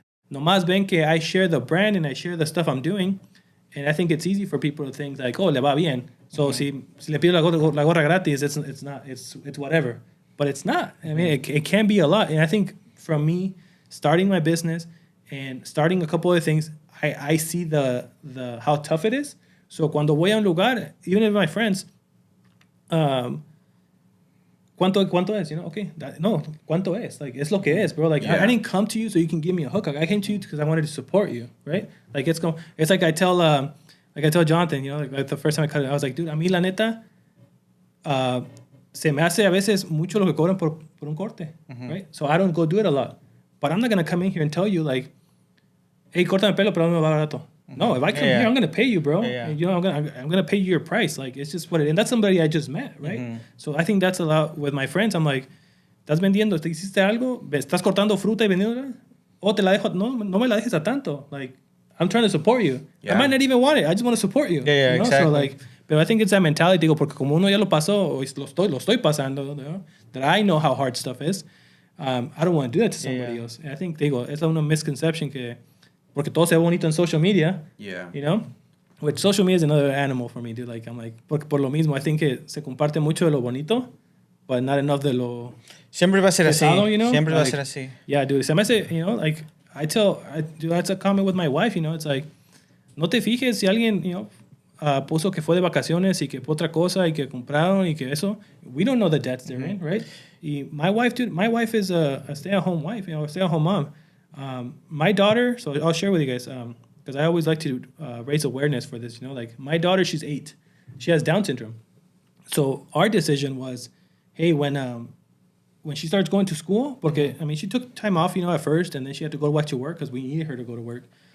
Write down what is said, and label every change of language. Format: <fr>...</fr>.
<es>Nomás ven que</es> <en>I share the brand and I share the stuff I'm doing. And I think it's easy for people to think like, oh,</en> <es>le va bien.</es> <en>So</en> <es>si le pido la gorra gratis,</es> <en>it's not, it's whatever. But it's not. I mean, it can be a lot. And I think from me starting my business and starting a couple of things, I see the how tough it is.</en> <es>So cuando voy a un lugar,</es> <en>even if my friends,</en> <es>¿Cuánto es? Okay. No, ¿cuánto es?</es> <en>Like, it's</en> <es>lo que es, bro.</es> <en>Like, I didn't come to you so you can give me a hook. I came to you because I wanted to support you, right? Like, it's like I tell Jonathan, like the first time I cut it, I was like, dude,</en> <es>a mí la neta, se me hace a veces mucho lo que cobran por un corte,</es> <en>right? So I don't go do it a lot. But I'm not going to come in here and tell you, like, hey,</en> <es>córtame pelo, pero no me va barato.</es> <en>No, if I come here, I'm gonna pay you, bro. And, I'm gonna pay you your price. Like, it's just what it. And that's somebody I just met, right? So I think that's a lot with my friends.</en> <es>I'm like, ¿estás vendiendo? ¿Te hiciste algo? ¿Estás cortando fruta y vendiéndola? O te la dejo. No me la dejes a tanto.</es> <en>Like, I'm trying to support you. I might not even want it. I just want to support you. Yeah, exactly. So like, but I think it's that mentality.</en> <es>Digo, porque como uno ya lo pasó, o lo estoy pasando,</es> <en>that I know how hard stuff is. I don't want to do that to somebody else. And I think,</en> <es>digo, es una misconception que. Porque todo se ve bonito</es> <en>en social media. Yeah. Which social media is another animal for me, dude. Like, I'm like,</en> <es>por lo mismo,</es> <en>I think</en> <es>que se comparte mucho de lo bonito,</es> <en>but not enough</en> <es>de lo... Siempre va a ser así. Siempre va a ser así.</es> <en>Yeah, dude.</en> <es>Se me hace,</es> <en>like, that's a comment with my wife, it's like,</en> <es>no te fijes si alguien, puso que fue de vacaciones y que fue otra cosa y que compraron y que eso.</es> <en>We don't know the debts they're in, right? Y my wife is a stay-at-home wife, a stay-at-home mom. My daughter, so I'll share with you guys, because I always like to raise awareness for this, like my daughter, she's 8. She has Down syndrome. So our decision was, hey, when she starts going to school, porque, I mean, she took time off, at first, and then she had to go back to work because we needed her to go to work.</en>